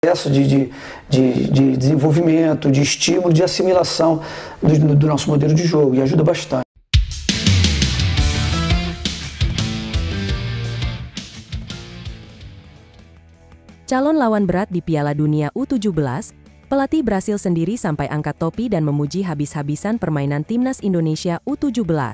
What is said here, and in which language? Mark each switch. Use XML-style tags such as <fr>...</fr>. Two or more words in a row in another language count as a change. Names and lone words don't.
<pt>processo de desenvolvimento, de estímulo, de assimilação do nosso modelo de jogo e ajuda bastante.</pt> <id>Calon lawan berat di Piala Dunia U17, pelatih Brasil sendiri sampai angkat topi dan memuji habis-habisan permainan timnas Indonesia U17.</id>